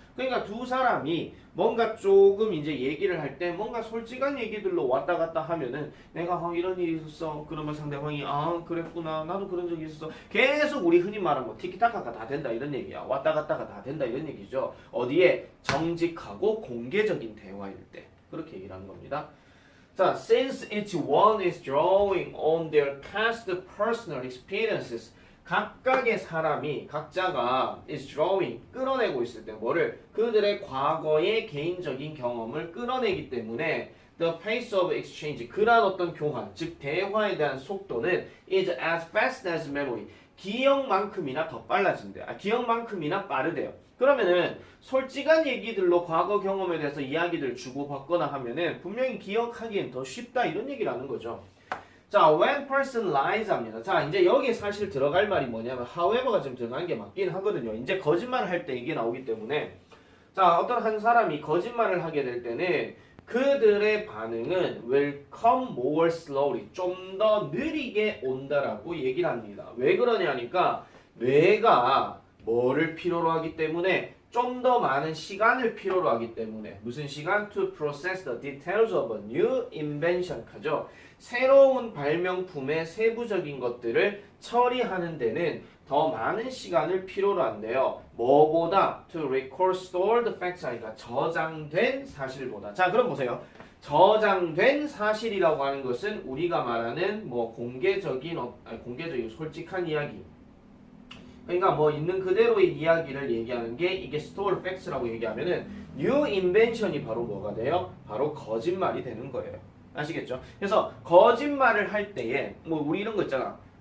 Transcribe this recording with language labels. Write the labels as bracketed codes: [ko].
[ko] 그러니까 두 사람이 뭔가 조금 이제 얘기를 할 때 뭔가 솔직한 얘기들로 왔다 갔다 하면은 내가 이런 일이 있었어. 그러면 상대방이 그랬구나. 나도 그런 적이 있었어. 계속 우리 흔히 말하는 뭐 티키타카가 다 된다 이런 얘기야. 왔다 갔다가 다 된다 이런 얘기죠. 어디에? 정직하고 공개적인 대화일 때. 그렇게 얘기를 하는 겁니다. [en] 자, since each one is drawing on their past personal experiences, [ko] 각각의 사람이 각자가 is drawing 끌어내고 있을 때 뭐를? 그들의 과거의 개인적인 경험을 끌어내기 때문에 [en] the pace of exchange, [ko] 그러한 어떤 교환, 즉 대화에 대한 속도는 [en] is as fast as memory, [ko] 기억만큼이나 더 빨라진대요. 기억만큼이나 빠르대요. 그러면은 솔직한 얘기들로 과거 경험에 대해서 이야기들 주고받거나 하면은 분명히 기억하기엔 더 쉽다 이런 얘기를 하는 거죠. [en] 자, when person lies 합니다. [ko] 자, 이제 여기에 사실 들어갈 말이 뭐냐면 however가 지금 들어가는 게 맞긴 하거든요. 이제 거짓말을 할 때 이게 나오기 때문에, 자, 어떤 한 사람이 거짓말을 하게 될 때는 그들의 반응은 [en] will come more slowly, [ko] 좀 더 느리게 온다라고 얘기를 합니다. 왜 그러냐니까 뇌가 뭐를 필요로 하기 때문에, 좀 더 많은 시간을 필요로 하기 때문에. 무슨 시간? [en] To process the details of a new invention 하죠. [ko] 새로운 발명품의 세부적인 것들을 처리하는 데는 더 많은 시간을 필요로 한대요. 뭐보다? [en] To record stored facts, [ko] 그러니까 저장된 사실보다. 자, 그럼 보세요. 저장된 사실이라고 하는 것은 우리가 말하는 뭐 공개적인 솔직한 이야기. 그러니까 뭐 있는 그대로의 이야기를 얘기하는 게 이게 [en] stored facts [ko] 라고 얘기하면은 [en] new invention [ko] 이 바로 뭐가 돼요? 바로 거짓말이 되는 거예요. 아시겠죠? 그래서 거짓말을 할 때에 뭐 우리 이런 거 있잖아.